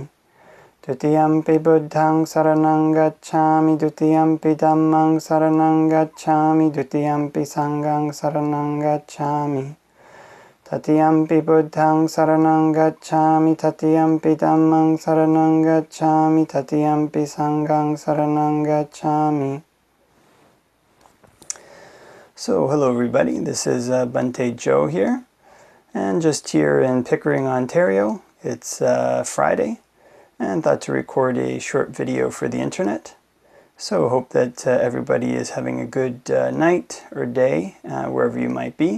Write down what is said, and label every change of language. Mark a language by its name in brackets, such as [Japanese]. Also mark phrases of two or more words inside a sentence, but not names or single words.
[Pali] Dutiyampi Buddhaṃ saranang gacchāmi, Dutiyampi Dhammāṃ saranang gacchāmi, Dutiyampi Sanghaṃ saranang gacchāmi. Tatiyampi Buddhaṃ saranang gacchāmi, Tatiyampi Dhammāṃ saranang gacchāmi, Tatiyampi Sanghaṃ saranang gacchāmi. [English] So, hello everybody, this is Bhante Joe here, and just here in Pickering, Ontario. It's Friday, and thought to record a short video for the internet. So hope that everybody is having a good night or day, wherever you might be.